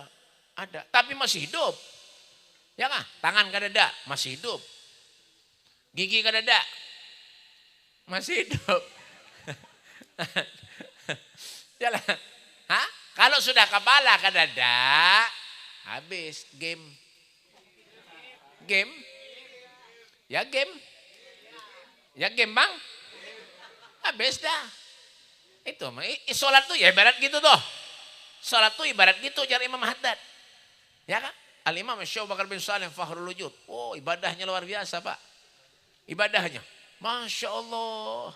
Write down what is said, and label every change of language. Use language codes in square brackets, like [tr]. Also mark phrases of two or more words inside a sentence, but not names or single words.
[bjn] Tapi masih hidup. Ya kah? Tangan kadada masih hidup. Gigi kadada masih hidup. Yalah. Kalau sudah kepala kadada, habis game. Ya game bang. Habis dah. Itu sholat tuh ya ibarat gitu tuh. Sholat tuh ibarat gitu jar Imam Haddad. [id] Ya kan? Al-Imam Syekh Bakar bin Salim Fakhrul Wujud. Oh ibadahnya luar biasa Pak. Ibadahnya. Masya Allah.